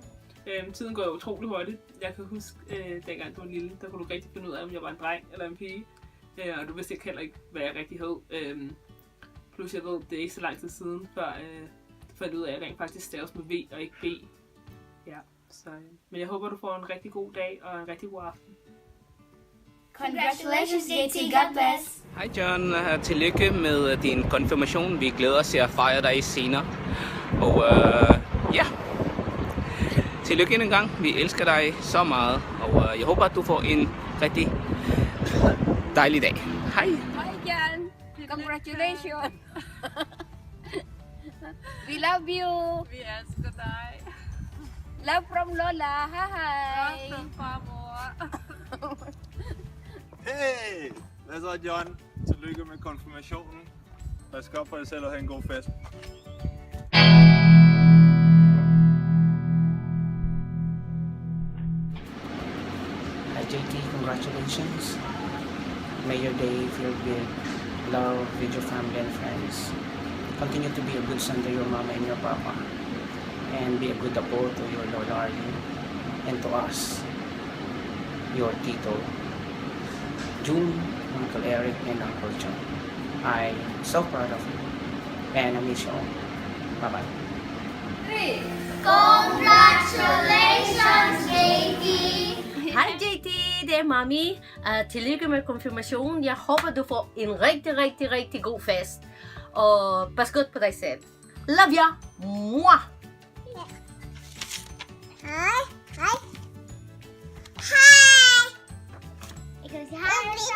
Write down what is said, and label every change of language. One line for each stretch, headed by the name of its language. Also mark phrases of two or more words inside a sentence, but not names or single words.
Danish: Tiden går jo utrolig hurtigt. Jeg kan huske, dengang du var lille, der kunne du rigtig finde ud af, om jeg var en dreng eller en pige. Og du vidste ikke heller ikke, hvad jeg rigtig hed. Plus jeg ved, det er ikke så lang tid siden, før du fandt ud af, at jeg rent faktisk staves med V og ikke B. Ja, så, men jeg håber, du får en rigtig god dag og en rigtig god aften.
English: Congratulations, JT. God bless.
Danish: Hej John, tillykke med din konfirmation. Vi glæder os til at fejre dig senere. Og ja, tillykke endnu en gang. Vi elsker dig så meget, og jeg håber, at du får en rigtig dejlig dag. Hej.
English: Hi again. Congratulations. We love you.
Danish: Vi elsker dig.
English: Love from Lola. Hi. Love from farmor.
Danish: Hey! Hvad så, John? Tillykke med konfirmationen. Pas godt på dig selv og have en god fest.
English: Hi JT, congratulations. May your day filled with love with your family and friends. Continue to be a good son to your mama and your papa. And be a good apo to your Lord Arlie. And to us, your Tito, June, Uncle Eric, and Uncle John. I'm so proud of you. And I miss you all. Bye-bye. Congratulations, JT.
Danish: Hej JT, det er Mami. Tillykke med konfirmationen. Jeg håber, du får en rigtig god fest. Og pas godt på dig selv.
English: Love ya!
Danish: Mwah! Hej. Hej. Jeg kan sige hej.